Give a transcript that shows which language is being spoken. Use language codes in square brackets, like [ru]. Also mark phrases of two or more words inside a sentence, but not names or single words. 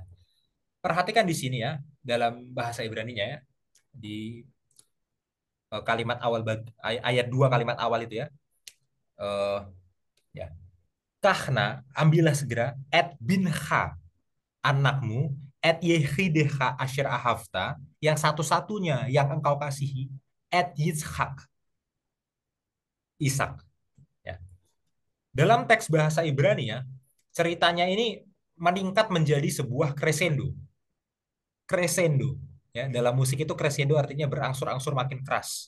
[id] Perhatikan di sini ya, dalam bahasa Ibrani-nya ya, di kalimat awal, ayat 2 kalimat awal itu ya. Eh, ya. Kahna, ambillah segera, [he] את בנך, [id] anakmu, [he] את יחידך אשר אהבת, [id] yang satu-satunya yang engkau kasihi, [he] את יצחק, [id] Ishak. Ya. Dalam teks bahasa Ibrani ya, ceritanya ini meningkat menjadi sebuah crescendo. Crescendo. Ya, dalam musik itu crescendo artinya berangsur-angsur makin keras.